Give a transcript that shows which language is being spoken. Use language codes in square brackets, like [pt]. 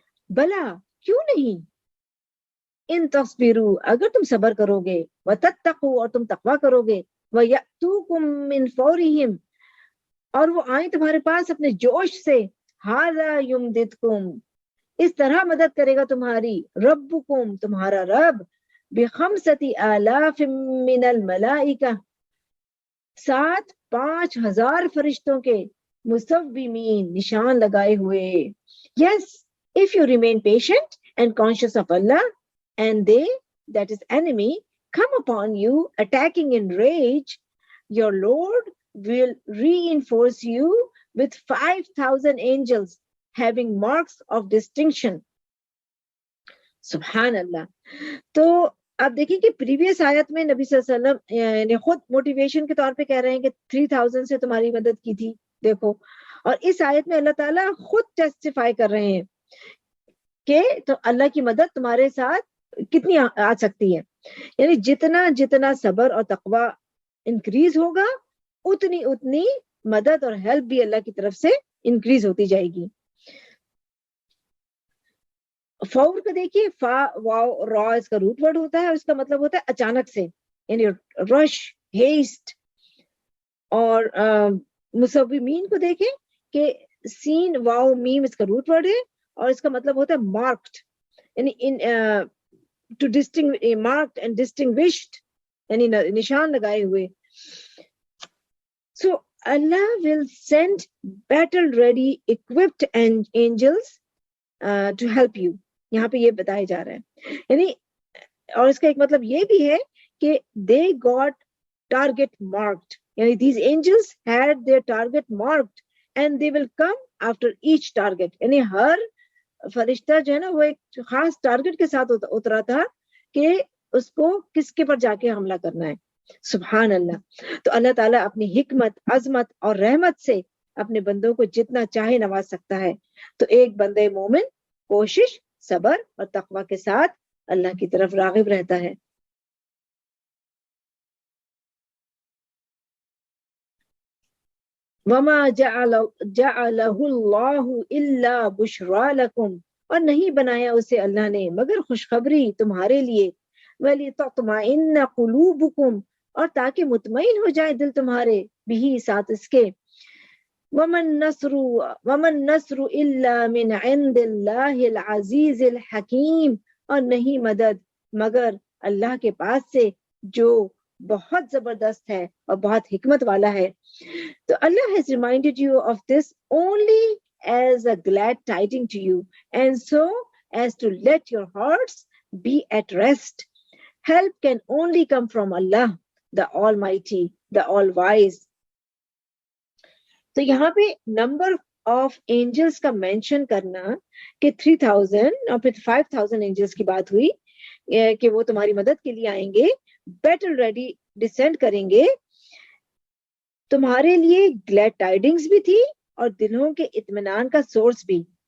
[hi] भला क्यों नहीं, [ar] इन तस्बिरू [hi] अगर तुम सबर करोगे, [ar] व तत्तकू [hi] और तुम तकवा करोगे, [ar] व यअतूकुम मिन फौरिहिम [hi] और वो आए तुम्हारे पास अपने जोश से, [ar] हाज़ा युमदिदकुम [hi] इस तरह मदद करेगा तुम्हारी, रब्बुकुम तुम्हारा रब, [ar] बिखमसति आलाफ मिनल मलाइका [hi] 5,000 फरिश्तों के, मुसव्विमीन निशान लगाए हुए. [en] Yes, if you remain patient and conscious of Allah, and they, that is enemy, come upon you attacking in rage, your Lord will reinforce you with 5,000 angels having marks of distinction. [ar] Subhanallah. [hi] तो आप देखिए कि previous आयत में नबी सल्लल्लाहु अलैहि वसल्लम ने खुद मोटिवेशन के तौर पे कह रहे हैं कि 3,000 से तुम्हारी मदद की थी, देखो. और इस आयत में अल्लाह ताला खुद टेस्टिफाई कर रहे हैं कि तो अल्लाह की मदद तुम्हारे साथ कितनी आ सकती है. यानी जितना जितना सबर और तकवा इंक्रीज होगा उतनी उतनी मदद और हेल्प भी अल्लाह की तरफ से इंक्रीज होती जाएगी. फौर को देखिए, फा वाव रॉ इसका रूट वर्ड होता है और इसका मतलब होता है अचानक से, यानी रश, हेस्ट. और मुसव्विमीन को देखें कि सीन वाव मीम इसका रूट वर्ड है और इसका मतलब होता है मार्क्ड, यानी [en] in two distinct marked and distinguished, [hi] यानी निशान लगाए हुए. [en] So Allah will send battle ready equipped angels to help you. [hi] यहाँ पे ये बताया जा रहा है. यानी और इसका एक मतलब ये भी है कि [en] they got target marked, यानी these angels had their target marked and they will come after each target. [hi] यानी हर फरिश्ता जो है ना वो एक खास टारगेट के साथ उतरा था कि उसको किसके पर जाके हमला करना है. सुभान अल्लाह. तो अल्लाह ताला अपनी हिकमत, अजमत और रहमत से अपने बंदों को जितना चाहे नवाज सकता है. तो एक बंदे मोमिन कोशिश, सबर और तकवा के साथ अल्लाह की तरफ रागिब रहता है. [ar] वमा जअलहुल्लाहु इल्ला बुशरा लकुम [hi] और नहीं बनाया उसे अल्लाह ने मगर खुशखबरी तुम्हारे लिए. [ar] वलितत्मइन्ना कुलूबुकुम [hi] और ताकि मुतमईन हो जाए दिल तुम्हारे, बिही साथ इसके. [ar] वमन नस्रु इल्ला मिन इंदिल्लाहिल अजीजिल हकीम [hi] और नहीं मदद मगर अल्लाह के पास से जो बहुत जबरदस्त है और बहुत हिकमत वाला है. [en] तो Allah has reminded you of this only as a glad tiding to you and so as to let your hearts be at rest. Help can only come from Allah, the Almighty, the All-Wise. [hi] तो यहाँ पे number of angels का mention करना कि 3,000 और फिर 5,000 angels की बात हुई कि वो तुम्हारी मदद के लिए आएंगे, बैटल रेडी डिसेंड करेंगे, तुम्हारे लिए ग्लैड टाइडिंग्स भी थी और दिलों के इत्मीनान का सोर्स भी.